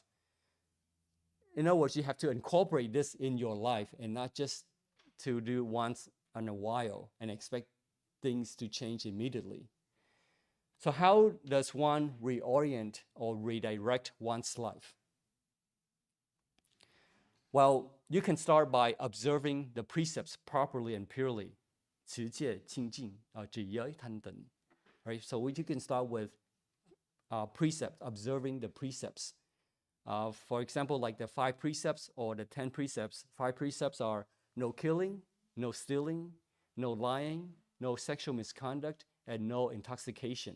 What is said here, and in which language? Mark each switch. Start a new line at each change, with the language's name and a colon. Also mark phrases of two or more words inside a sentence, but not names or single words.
English: In other words, you have to incorporate this in your life and not just to do once in a while and expect things to change immediately. So how does one reorient or redirect one's life? Well, you can start by observing the precepts properly and purely.
Chinese: 持戒清净,
Vietnamese: trì giới thanh tịnh.
English: Right? So you can start with precepts, observing the precepts. For example, like the 5 precepts or the 10 precepts. 5 precepts are no killing, no stealing, no lying, no sexual misconduct, and no intoxication.